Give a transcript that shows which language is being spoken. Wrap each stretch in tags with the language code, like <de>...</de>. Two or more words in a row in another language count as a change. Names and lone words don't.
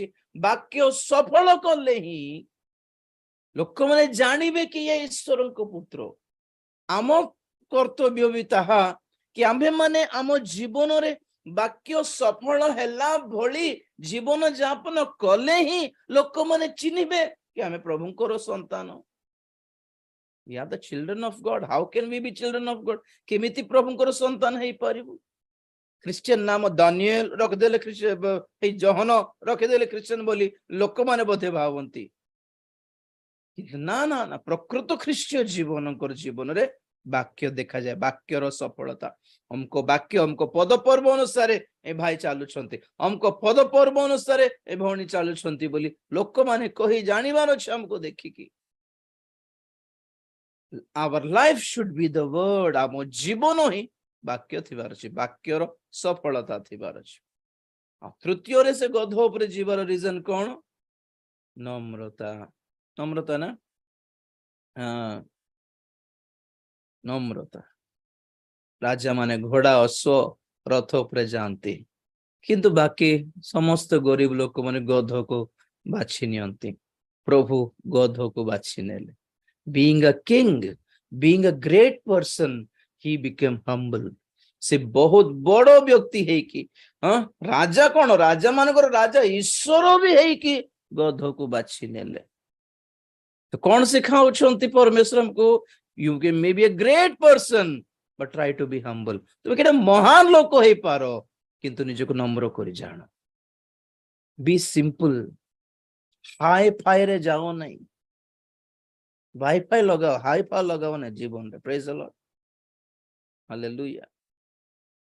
<or>ବାକ୍ୟ ସଫଳ କଲେ ହିଁ ଲୋକମାନେ ଜାଣିବେ କି ଇଏ ଈଶ୍ୱରଙ୍କ ପୁତ୍ର। ଆମ କର୍ତ୍ତବ୍ୟ ବି ତାହା କି ଆମ୍ଭେମାନେ ଆମ ଜୀବନରେ ବାକ୍ୟ ସଫଳ ହେଲା ଭଳି ଜୀବନ ଯାପନ କଲେ ହିଁ ଲୋକମାନେ ଚିହ୍ନିବେ କି ଆମେ ପ୍ରଭୁଙ୍କର ସନ୍ତାନ।</or> <en>We are the children of God. How can we be children of God?</en> <or>କେମିତି ପ୍ରଭୁଙ୍କର ସନ୍ତାନ ହେଇପାରିବୁ? ଖ୍ରୀଷ୍ଟିଆନ ନାମ ଦାନିଏଲ ରଖିଦେଲେ, ଏଇ ଜହନ ରଖିଦେଲେ ଖ୍ରୀଷ୍ଟିଆନ ବୋଲି ଲୋକମାନେ ବୋଧେ ଭାବନ୍ତି। ନା ନା ନା, ପ୍ରକୃତ ଖ୍ରୀଷ୍ଟୀୟ ଜୀବନଙ୍କର ଜୀବନରେ ବାକ୍ୟ ଦେଖାଯାଏ, ବାକ୍ୟର ସଫଳତା। ଅମକ ବାକ୍ୟ, ଅମକ ପଦ ପର୍ବ ଅନୁସାରେ ଏ ଭାଇ ଚାଲୁଛନ୍ତି, ଅମକ ପଦ ପର୍ବ ଅନୁସାରେ ଏ ଭଉଣୀ ଚାଲୁଛନ୍ତି ବୋଲି ଲୋକମାନେ କହି ଜାଣିବାର ଅଛି ଆମକୁ ଦେଖିକି।</or> <en>Our life should be the word.</en> <or>ଆମ ଜୀବନ ହିଁ ବାକ୍ୟ ଥିବାର ଅଛି, ବାକ୍ୟର ସଫଳତା ଥିବାର ଅଛି। ଆଉ ତୃତୀୟରେ ସେ ଗଧ ଉପରେ ଯିବାର ରିଜନ କଣ? ନମ୍ରତା। ନମ୍ରତା ନା, ନମ୍ରତା। ରାଜା ମାନେ ଘୋଡ଼ା ଅଶ୍ଵ ରଥ ଉପରେ ଯାଆନ୍ତି, କିନ୍ତୁ ବାକି ସମସ୍ତ ଗରିବ ଲୋକମାନେ ଗଧକୁ ବାଛି ନିଅନ୍ତି। ପ୍ରଭୁ ଗଧକୁ ବାଛି ନେଲେ।</or> <en>Being a king, being a great person, he became humble.</en> <or>ସେ ବହୁତ ବଡ ବ୍ୟକ୍ତି ହେଇକି, ରାଜା କଣ, ରାଜା ମାନଙ୍କର ରାଜା ଈଶ୍ୱର ବି ହେଇକି ଗଧକୁ ବାଛି ନେଲେ। ତ କଣ ଶିଖାଉଛନ୍ତି ପରମେଶ୍ୱର ଆମକୁ?</or> <en>You may be a great person, but try to be humble.</en> <or>ତୁମେ କେତେ ମହାନ ଲୋକ ହେଇପାର, କିନ୍ତୁ ନିଜକୁ ନମ୍ର କରି ଜାଣ।</or> <en>Be simple.</en> <or>ହାଇ ଫାଇରେ ଯାଅ ନାହିଁ, ୱାଇଫାଇ ଲଗାଅ, ହାଇ ଫାଇ ଲଗାଅ ନା ଜୀବନରେ।</or> <en>praise the Lord, hallelujah.</en>